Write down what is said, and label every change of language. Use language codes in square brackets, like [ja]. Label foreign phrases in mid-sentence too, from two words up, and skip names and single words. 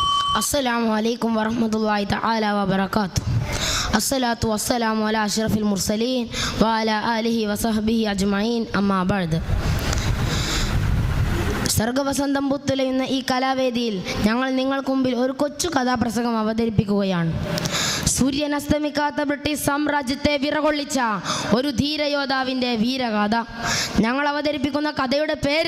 [ar] السلام عليكم ورحمة الله تعالى وبركاته. الصلاة والسلام على أشرف المرسلين وعلى آله وصحبه أجمعين. أما بعد. [ml] സർഗവസന്തം പുത്തുലയുന്ന ഈ കലാവേദിയിൽ ഞങ്ങൾ നിങ്ങൾക്ക് മുമ്പിൽ ഒരു കൊച്ചു കഥാപ്രസംഗം അവതരിപ്പിക്കുകയാണ്. സൂര്യൻ അസ്തമിക്കാത്ത ബ്രിട്ടീഷ് സാമ്രാജ്യത്തെ വിറകൊള്ളിച്ച ഒരു ധീരയോദ്ധാവിൻ്റെ വീരഗാഥ. ഞങ്ങൾ അവതരിപ്പിക്കുന്ന കഥയുടെ പേര്